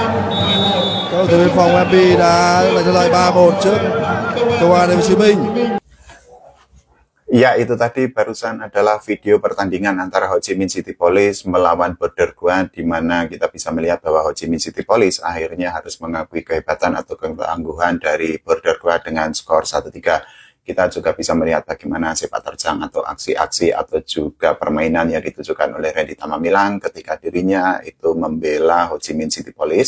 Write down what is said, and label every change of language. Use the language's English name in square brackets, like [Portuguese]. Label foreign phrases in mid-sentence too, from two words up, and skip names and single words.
[Vietnamese] Các cầu thủ biên phòng MB đã giành thắng lợi 3-1 trước Công an Thành phố Hồ Chí Minh. [Indonesian] Ya, itu tadi barusan adalah video pertandingan antara Ho Chi Minh City Police melawan Border Guard, di mana kita bisa melihat bahwa Ho Chi Minh City Police akhirnya harus mengakui kehebatan atau ketangguhan dari Border Guard dengan skor 1-3. Kita juga bisa melihat bagaimana sepak terjang atau aksi-aksi atau juga permainan yang ditujukan oleh Randy Tamamilang ketika dirinya itu membela Ho Chi Minh City Police.